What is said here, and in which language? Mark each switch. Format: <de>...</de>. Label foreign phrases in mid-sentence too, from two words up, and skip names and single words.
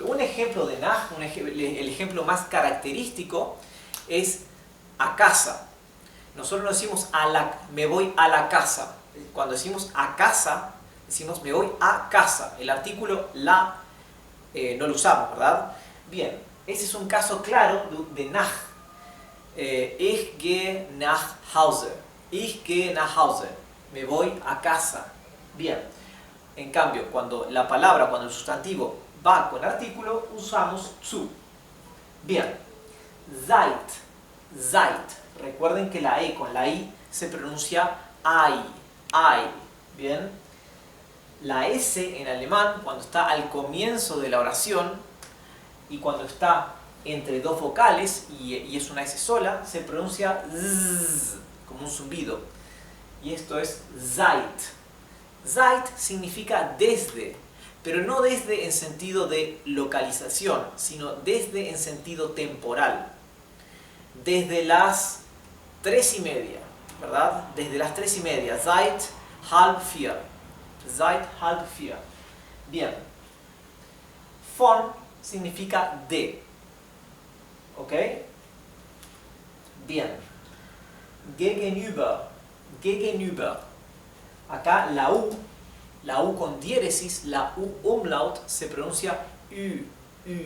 <es>Un ejemplo de nach, el ejemplo más característico, es a casa. Nosotros no decimos me voy a la casa. Cuando decimos a casa, decimos me voy a casa. El artículo la no lo usamos, ¿verdad? Bien, ese es un caso claro de nach.</es> <de>Ich gehe nach Hause. Ich gehe nach Hause.</de> <es>Me voy a casa. Bien. En cambio, cuando el sustantivo va con artículo, usamos zu.</es> <de>Bien. Seid. Seid.</de> <es>Recuerden que la E con la I se pronuncia ai. Ai. Bien. La S en alemán, cuando está al comienzo de la oración y cuando está entre dos vocales y es una S sola, se pronuncia z, como un zumbido. Y esto es seid. Seid significa desde, pero no desde en sentido de localización, sino desde en sentido temporal. Desde las 3:30, ¿verdad? Desde las 3:30.</es> <de>Seit 3:30. Seit 3:30.</de> <es>Bien. Von significa de. ¿Ok? Bien.</es> <de>Gegenüber. Gegenüber.</de> <es>Acá la U con diéresis, la U umlaut, se pronuncia ü, ü.</es>